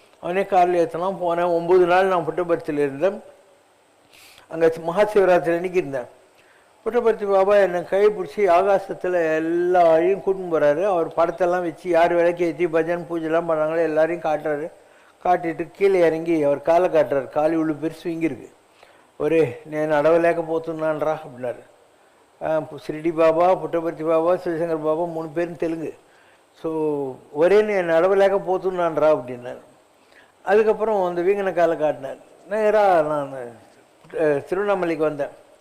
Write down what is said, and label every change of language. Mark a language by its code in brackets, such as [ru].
[ta] அவனே காரில் ஏற்றலாம் போனேன். 9 நாள் நான் புட்டபர்த்தியில் இருந்தேன். அங்கே மகா சிவராத்திரி அன்றைக்கி இருந்தேன். புட்டபர்த்தி பாபா என்னை கை பிடிச்சி ஆகாசத்தில் எல்லா வழியும் கூட்டின்னு போகிறாரு. அவர் படத்தெல்லாம் வச்சு யார் விளக்கு ஏற்றி பஜன் பூஜைலாம் பண்ணுறாங்களோ எல்லாரையும் காட்டுறாரு. காட்டிட்டு கீழே இறங்கி அவர் காலை காட்டுறாரு. காலி உள்ள பெருசு வீங்கிருக்கு. ஒரே [te] నేను అడవలేకపోతున్నానరా [ta] அப்படின்னாரு. [te] షిరిడి బాబా, పుట్టపర్తి బాబా, శివశంకర్ బాబా [ta] 3 பேரும் தெலுங்கு. ஸோ ஒரே [te] నేను అడవలేకపోతున్నానరా [ta] அப்படின்னாரு. அதுக்கப்புறம் அந்த வீங்கின காலை காட்டினார். நேராக நான் திருவண்ணாமலைக்கு வந்தேன்.